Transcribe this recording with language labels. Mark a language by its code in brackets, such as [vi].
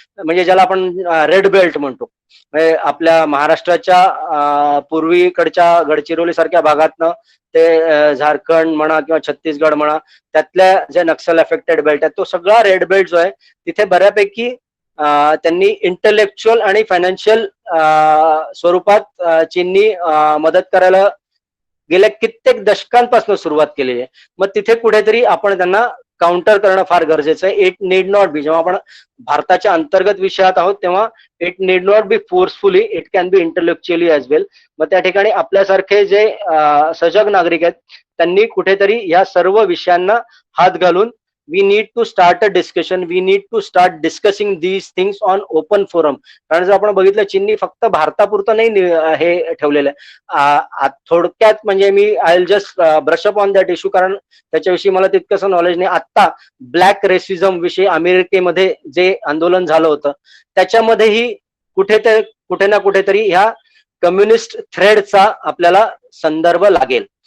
[mr] म्हणजे ज्याला आपण रेड बेल्ट म्हणतो, म्हणजे आपल्या महाराष्ट्राच्या पूर्वीकडच्या गडचिरोली सारख्या भागातनं ते झारखंड म्हणा किंवा छत्तीसगड म्हणा, त्यातल्या जे नक्षल अफेक्टेड बेल्ट आहेत, तो सगळा रेड बेल्ट जो आहे तिथे बऱ्यापैकी त्यांनी इंटलेक्च्युअल आणि फायनान्शियल स्वरूपात चीननी मदत करायला गेल्या कित्येक दशकांपासून सुरुवात केलेली आहे. मग तिथे कुठेतरी आपण त्यांना काउंटर करणं फार गरजेचं आहे. [en] it need not be, [mr] जेव्हा आपण भारताच्या अंतर्गत विषयात आहोत तेव्हा [en] It need not be forcefully, it can be intellectually as well. [mr] मग त्या ठिकाणी आपल्यासारखे जे सजग नागरिक आहेत त्यांनी कुठेतरी या सर्व विषयांना हात घालून [en] we need to start a discussion, we need to start discussing these things on open forum. [mr] कारण जर आपण बघितलं चीननी फक्त भारतापुरतं नाही हे ठेवलेलं आहे. थोडक्यात म्हणजे मी [en] I will just brush up on that issue, [mr] कारण त्याच्याविषयी मला तितकंसं नॉलेज नाही. आता ब्लॅक रेसिझम विषयी अमेरिकेमध्ये जे आंदोलन झालं होतं त्याच्यामध्येही कुठे ना कुठेतरी ह्या कम्युनिस्ट थ्रेडचा आपल्याला संदर्भ लागेल.